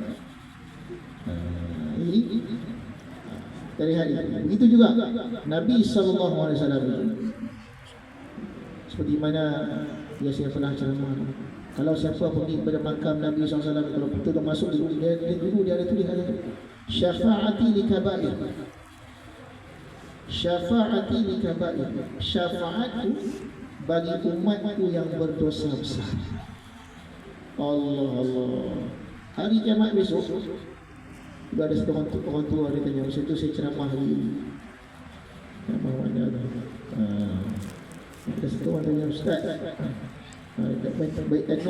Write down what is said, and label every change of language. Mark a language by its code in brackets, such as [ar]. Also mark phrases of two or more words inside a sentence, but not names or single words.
[ms] Ini dari hari ini. Begitu juga Nabi SAW seperti mana saya pernah ceramah. Kalau siapa pergi kepada makam Nabi SAW, kalau betul masuk dulu, dia ada tulis [ar] شفاعتي لكبائر. شفاعتي لكبائر. [ms] Syafaatku bagi umatku yang berdosa besar. Allah. Hari kiamat besok, sudah ada satu orang tua dia tanya, masa itu saya ceramah hari ini. Ceramah mana dah? Ada satu orang tanya, Ustaz, baik Nur.